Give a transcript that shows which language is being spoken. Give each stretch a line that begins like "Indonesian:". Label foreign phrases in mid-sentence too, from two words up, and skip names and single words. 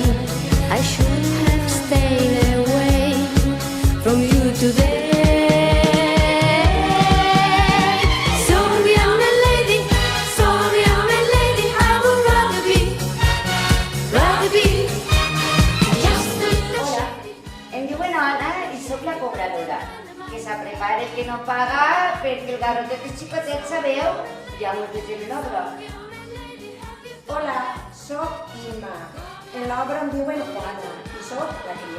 English: I should have stayed away from you today. Sorry, I'm a lady. Sorry, I'm a lady. I would rather be just a
Catalan: Hola, em diuen Anna i sóc la cobradora. Que s'aprepare que no paga perquè el garrotet és xicotet, sabeu? Ja mos deixem l'obra. Hola, sóc Imma. En l'obra em diuen Juana i sóc la cria.